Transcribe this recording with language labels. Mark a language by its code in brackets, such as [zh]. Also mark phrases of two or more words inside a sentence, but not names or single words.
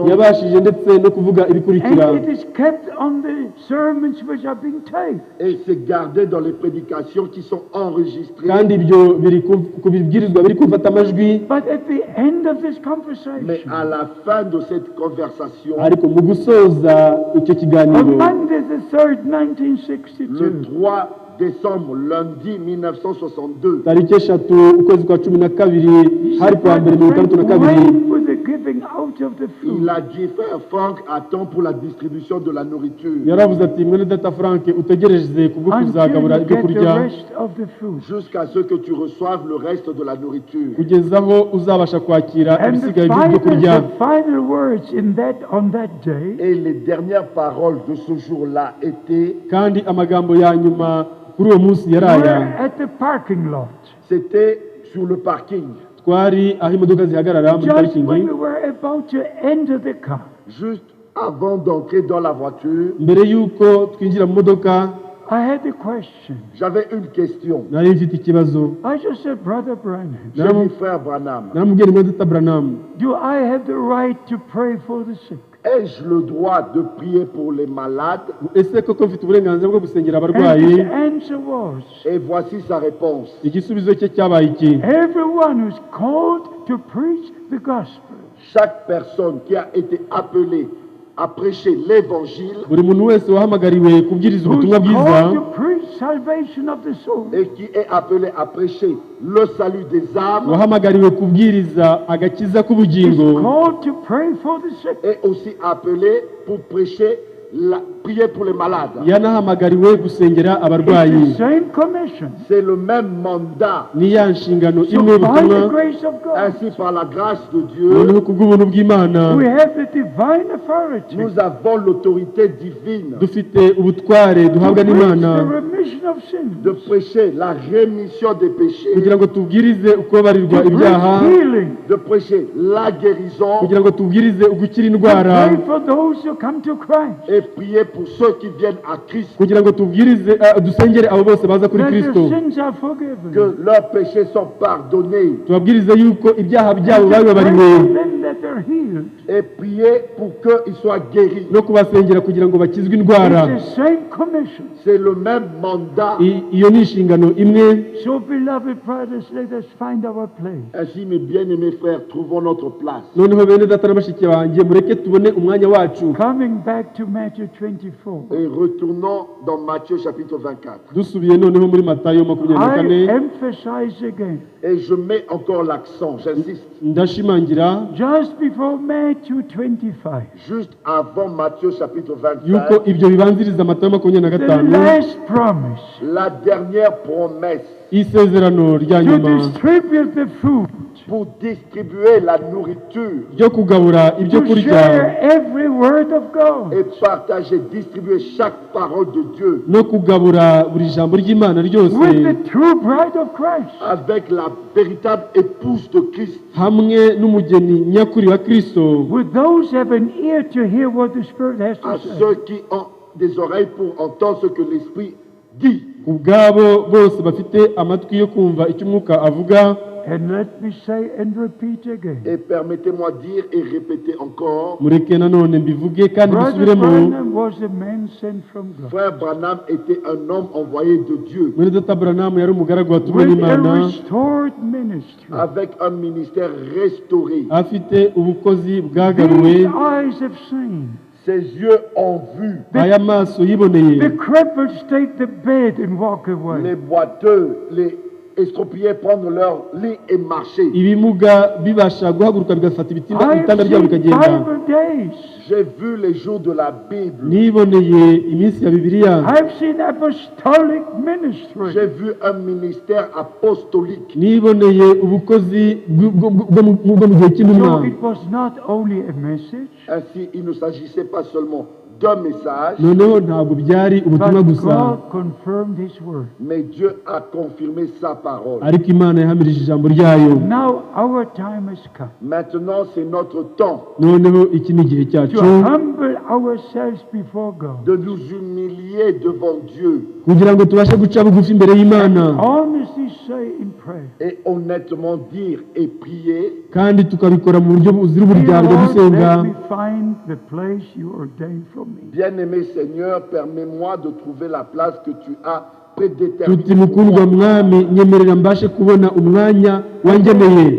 [rw] yabashije ndetse no kuvuga ibikurikira, [en] And it is kept on the sermons which are being taped. [fr] Et c'est gardé dans les prédications qui sont enregistrées. [rw] kandi ibyo biri ku bibwirizwa biri gufata amajwi. [en] But at the end of this [fr] Mais [en] conversation, [fr] à la fin de cette conversation, [rw] ariko mu gusoza icyo [en] on [rw] kiganiro, [en] Monday the 3rd, [fr] le 1962, 3 décembre, lundi 1962, [rw] tariki 3 ukwezi kwa 12 hari kuwa mbere 1962, [en] wait for the giving out of the [fr] il [en] food. [fr] a dit, frère Franck, attends pour la distribution de la nourriture. [rw] yaravuze ati mwene data Frank utegereze kubwo [en] Until [rw] kuzagabura [en] you [rw] ibyo [en] get the [rw] kurya [en] rest of the food. [fr] Jusqu'à ce que tu reçoives le reste de la nourriture. [rw] kugeza aho uzabasha kwakira [en] And the [rw] ibisigaye by'ibyo kurya. [en] final words on that day [fr] Et les dernières paroles de ce jour-là étaient, [rw] kandi amagambo ya nyuma kuri uwo munsi yari [en] were [rw] aya. [en] at the parking lot. [fr] c'était sur le parking, [rw] twari aho imodoka zihagarara muri [en] Just [rw] parikingi, [en] when we were about to enter the car, [fr] juste avant d'entrer dans la voiture. [rw] mbere y'uko twinjira mu modoka [en] I had a question. [fr] J'avais une question. [rw] nari mfite ikibazo. [en] I just said, Brother Branham, [fr] J'ai dit, frère Branham, [rw] naramubwiye mwene data Branham, [en] do I have the right to pray for the sick? [fr] ai-je le droit de prier pour les malades? [rw] ese koko mfite uburenganzira bwo gusengera [en] And [rw] abarwayi? [en] his answer was, [fr] Et voici sa réponse. [rw] igisubizo cye cyabaye iki? [en] everyone who's called to preach the gospel [fr] Chaque personne qui a été appelée à prêcher l'évangile [rw] buri muntu wese wahamagariwe kubwiriza [en] who's [rw] ubutumwa bwiza [en] called to preach salvation of the soul [fr] et qui est appelé à prêcher le salut des âmes [rw] wahamagariwe kubwiriza agakiza [en] is [rw] k'ubugingo [en] called to pray for the sick. [fr] est aussi appelé pour prêcher, prier pour les malades. [rw] yanahamagariwe gusengera [en] It's [rw] abarwayi. [en] the same commission. [fr] C'est le même mandat. [rw] ni ya nshingano [en] So [rw] imwe [en] by [rw] y'ubutumwa. [en] the grace of God, [fr] Ainsi, par la grâce de Dieu, [rw] noneho kubw'ubuntu bw'imana [en] we have the divine authority to [fr] nous avons l'autorité divine [rw] dufite ubutware duhabwa [en] preach [rw] n'imana [en] the remission of sins, [fr] de prêcher la rémission des péchés, [rw] kugira ngo tubwirize ukubabarirwa [en] to [rw] ibyaha, [en] preach healing, [fr] de prêcher la guérison [rw] kugira ngo tubwirize ugukira [en] to [rw] indwara, [en] pray for those who come to Christ, [fr] et prier pour ceux qui viennent à Christ, [rw] kugira ngo tubwirize dusengere abo bose baza kuri [en] that [rw] Kristo, [en] their sins are forgiven. [fr] que leurs péchés sont pardonnés, [rw] tubabwirize yuko ibyaha byabo [en] And to pray [rw] babibabariwe, [en] for them that they're healed. [fr] et prier pour qu'ils soient guéris. [rw] no kubasengera kugira ngo bakizwe indwara. [en] It's the same commission. [fr] C'est le même mandat. [rw] Iyo ni inshingano imwe. [en] So, beloved brothers, let us find our place. [fr] Ainsi, mes bien-aimés frères, trouvons notre place. [rw] noneho bene data na bashiki banjye mureke tubone umwanya wacu, [en] Coming back to Matthew 24, [fr] Et retournons dans Matthieu chapitre 24. [rw] dusubiye noneho muri Matayo 24. [en] I emphasize again, [fr] Et je mets encore l'accent, j'insiste, [rw] ndashimangira [en] just before Matthew 25, [fr] juste avant Matthieu chapitre [rw] yuko [fr] 25, [rw] ibyo bibanziriza Matayo [en] the [rw] 25, [en] last promise [fr] la dernière promesse [rw] isezerano rya [en] to [rw] nyuma [en] distribute the food, [fr] pour distribuer la nourriture [rw] ryo kugabura ibyo [en] to [rw] kurya [en] share every word of God, [fr] et partager, distribuer chaque parole de Dieu [rw] no kugabura buri jambo ry'Imana ryose [en] with the true bride of Christ. [fr] avec la véritable épouse de Christ, [rw] hamwe n'umugeni nyakuri wa Kristo, [en] With those who have an ear to hear what the Spirit has [fr] à [en] to say. [fr] ceux qui ont des oreilles pour entendre ce que l'Esprit dit. [rw] ubwabo bose bafite amatwi yo kumva icyo umwuka avuga. [en] And let me say and repeat again. [fr] Et permettez-moi dire et répéter encore, [rw] mureke nanone mbivuge kandi [en] Brother [rw] bisubiremo, [en] Branham was a man sent from God [fr] frère Branham était un homme envoyé de Dieu [rw] mwene data Branham yari umugaragu watumwe [en] with a [rw] n'Imana, [en] restored ministry. [fr] avec un ministère restauré. [rw] afite ubukozi bwagaruwe, [en] These eyes have seen. [fr] Ses yeux ont vu [rw] aya maso yiboneye [en] The cripples take the bed and walk away. [fr] les boiteux, estropiés prendre leur lit et marcher. [rw] ibimuga bibasha guhaguruka bigafata [en] I have [rw] ibitanda byabo [en] seen [rw] bikagenda. [en] Bible days. [fr] J'ai vu les jours de la Bible. [rw] niboneye iminsi ya bibiliya, [en] I've seen apostolic ministry. [fr] J'ai vu un ministère apostolique. [rw] niboneye ubukozi bwo mu gihe cy'intumwa. [en] So it was not only a message, [fr] Ainsi, il ne s'agissait pas seulement d'un message, [rw] noneho ntabwo byari ubutumwa [en] but [rw] gusa, [en] God confirmed His word. [fr] mais Dieu a confirmé sa parole. [rw] ariko Imana yahamirije ijambo ryayo. [en] Now our time has come [fr] Maintenant, c'est notre temps [rw] noneho iki ni igihe cyacu [en] to humble ourselves before God. [fr] de nous humilier devant Dieu [rw] kugira ngo tubashe guca bugufi imbere y'Imana, [en] Honestly say in prayer, [fr] et honnêtement dire et prier. [rw] kandi tukabikora mu buryo buzira [en] Dear [rw] uburyarya [en] Lord, [rw] dusenga. [en] let me find the place you ordained for me. [fr] Bien-aimé Seigneur, permets-moi de trouver la place que tu as [rw] tuti [fr] prédéterminée. [rw] mukundwa mwami, nyemerera mbashe kubona umwanya wangeneye.